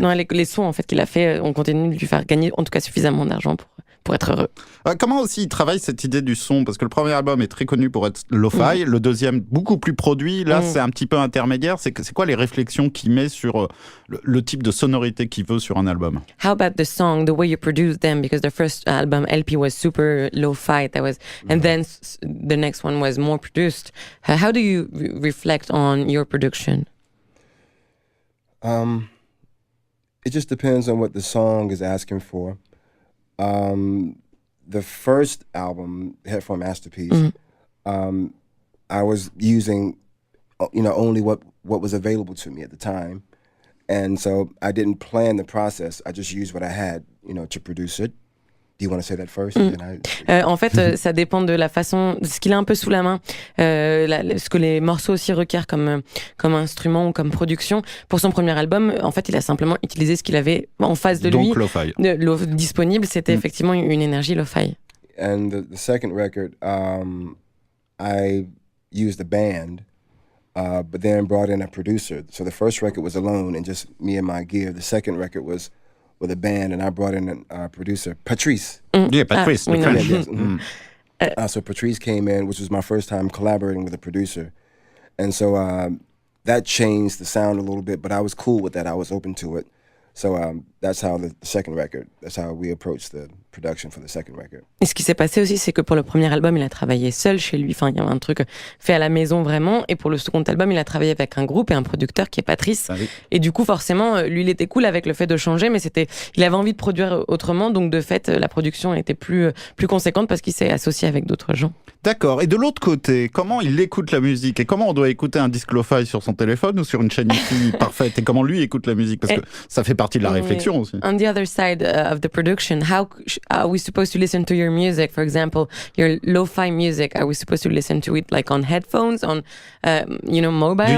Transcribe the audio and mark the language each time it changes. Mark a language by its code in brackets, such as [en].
[fr] Non, les sons en fait qu'il a fait, on continue de lui faire gagner, en tout cas suffisamment d'argent pour être heureux. Comment aussi il travaille cette idée du son? Parce que le premier album est très connu pour être lo-fi, le deuxième beaucoup plus produit. Là, c'est un petit peu intermédiaire. C'est quoi les réflexions qu'il met sur le type de sonorité qu'il veut sur un album? [en] How about the song, the way you produce them? Because the first album LP was super lo-fi, and then the next one was more produced. How do you reflect on your production? It just depends on what the song is asking for. The first album, Headphone Masterpiece, I was using, only what was available to me at the time. And so I didn't plan the process. I just used what I had, to produce it. Do you want to say that first? [fr] En fait, ça dépend de la façon, de ce qu'il a un peu sous la main, ce que les morceaux aussi requièrent comme instrument ou comme production. Pour son premier album, en fait, il a simplement utilisé ce qu'il avait en face de lui. Donc lo-fi. Disponible, c'était effectivement une énergie lo-fi. [en] And the second record, I used a band, but then brought in a producer. So the first record was alone and just me and my gear. The second record was with a band, and I brought in a producer, Patrice. Yeah, Patrice, the French. Yes, so Patrice came in, which was my first time collaborating with a producer. And so that changed the sound a little bit, but I was cool with that. I was open to it. So that's how the second record, that's how we approached the production for the second record. [fr] Et ce qui s'est passé aussi, c'est que pour le premier album, il a travaillé seul chez lui. Enfin, il y avait un truc fait à la maison vraiment. Et pour le second album, il a travaillé avec un groupe et un producteur qui est Patrice. Ah oui. Et du coup, forcément, lui, il était cool avec le fait de changer, mais il avait envie de produire autrement. Donc, de fait, la production était plus conséquente parce qu'il s'est associé avec d'autres gens. D'accord. Et de l'autre côté, comment il écoute la musique? Et comment on doit écouter un disque lo-fi sur son téléphone ou sur une chaîne IFI parfaite? Et comment lui écoute la musique? Parce que ça fait partie de la réflexion aussi. [en] On the other side of the production, how are we supposed to listen to your music? For example, your lo-fi music, are we supposed to listen to it like on headphones, on mobile?